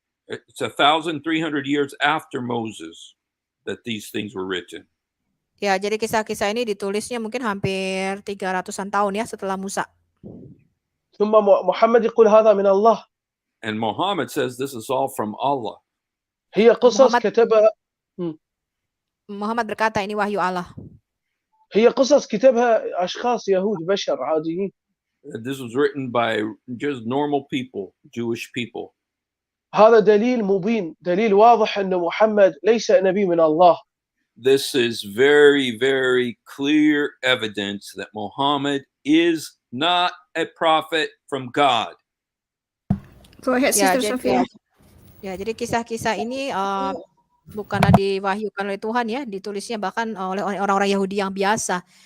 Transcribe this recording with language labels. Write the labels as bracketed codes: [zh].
[en] It's 1,300 years after Moses that these things were written. [id] Ya, jadi kisah-kisah ini ditulisnya mungkin hampir 300-an tahun ya setelah Musa. [ar] ثم محمد يقول هذا من الله. [en] And Muhammad says this is all from Allah. [ar] هي قصص كتبها. [id] Muhammad berkata ini wahyu Allah. [ar] هي قصص كتبها أشخاص يهود بشر عاديين. [en] This was written by just normal people, Jewish people. [ar] هذا دليل مبين، دليل واضح أن محمد ليس نبي من الله. [en] This is very, very clear evidence that Muhammad is not a prophet from God. Go ahead, Sister Sophia. [id] Ya, jadi kisah-kisah ini bukanlah diwahyukan oleh Tuhan ya, ditulisnya bahkan oleh orang-orang Yahudi yang biasa.